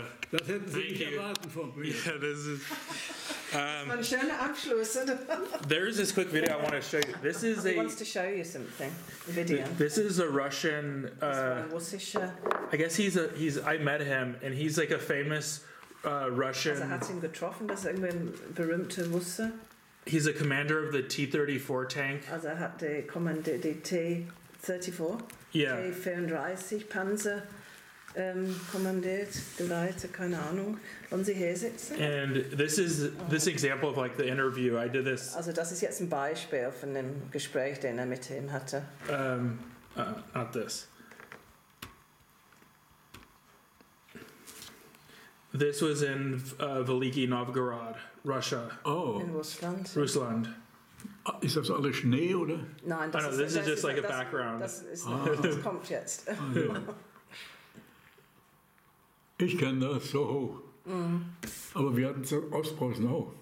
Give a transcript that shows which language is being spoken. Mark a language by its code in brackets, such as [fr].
[de] das hätten Sie nicht erwarten von mir. [en] Yeah, this is... [de] ein schöner Abschluss, oder? [en] There's this quick video I want to show you. This is He wants to show you something. A video. This is a Russian. I guess I met him, and he's like a famous Russian. [de] Also hat ihn getroffen, das ist irgendwie ein berühmter Russer. [en] He's a commander of the T-34 tank. [de] Also hat die T-34, T-34 Panzer kommandiert, geleitet, keine Ahnung. Wollen Sie hier sitzen? [en] And this example of like the interview, I did this. [de] Also das ist jetzt ein Beispiel von dem Gespräch, den mit ihm hatte. [en] Not this. This was in Veliki Novgorod, Russia. Oh. In [de] Russland. Ist das alles Schnee, oder? Nein, das ist [en] just like a background. [de] Das kommt jetzt. Ich kenne das so hoch. Aber wir hatten es in Ostpreußen auch.